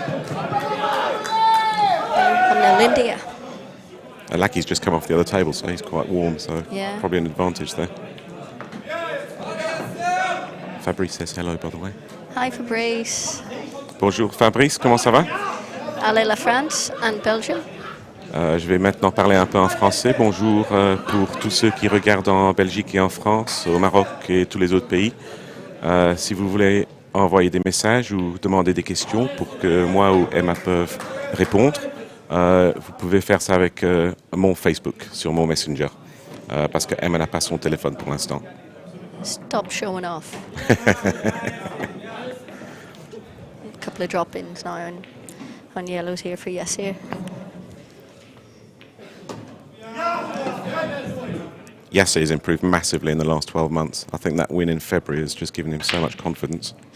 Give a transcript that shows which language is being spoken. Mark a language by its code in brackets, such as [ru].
[en] 1-0 India. Lackey's just come off the other table, so he's quite warm, so Yeah. probably an advantage there. Fabrice says hello, by the way. Hi, Fabrice. [fr] Bonjour Fabrice, comment ça va? Allez, la France and Belgium. Je vais maintenant parler un peu en français. Bonjour pour tous ceux qui regardent en Belgique et en France, au Maroc et tous les autres pays. Si vous voulez envoyer des messages ou demander des questions pour que moi ou Emma peuvent répondre, vous pouvez faire ça avec mon Facebook sur mon Messenger. Parce que Emma n'a pas son téléphone pour l'instant. [en] Stop showing off. A couple of drop-ins now on yellows here for yes here. Yasser has improved massively in the last 12 months. I think that win in February has just given him so much confidence.